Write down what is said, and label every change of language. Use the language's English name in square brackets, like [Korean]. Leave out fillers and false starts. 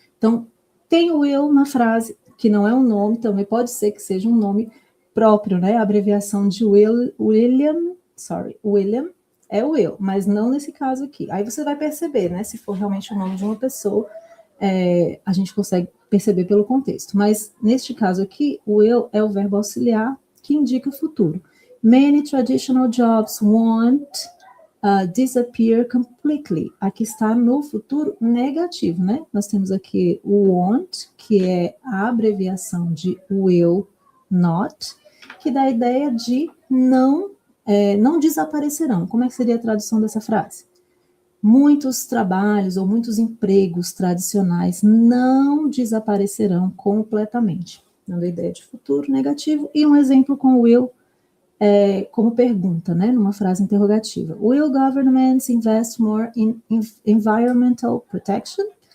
[Portuguese] Então, tem o will na frase, que não é um nome, também pode ser que seja um nome próprio, né, a abreviação de William é will, mas não nesse caso aqui. Aí você vai perceber, né, se for realmente o nome de uma pessoa, a gente consegue perceber pelo contexto. Mas, neste caso aqui, o will é o verbo auxiliar que indica o futuro. [English] Many traditional jobs won't disappear completely. [Portuguese] Aqui está no futuro negativo, né? Nós temos aqui o won't, que é a abreviação de will not, que dá a ideia de não desaparecerão. Como é que seria a tradução dessa frase? Muitos trabalhos ou muitos empregos tradicionais não desaparecerão completamente. Dando a ideia de futuro negativo e um exemplo com will como pergunta, né, numa frase interrogativa. [English] Will governments invest more in environmental protection?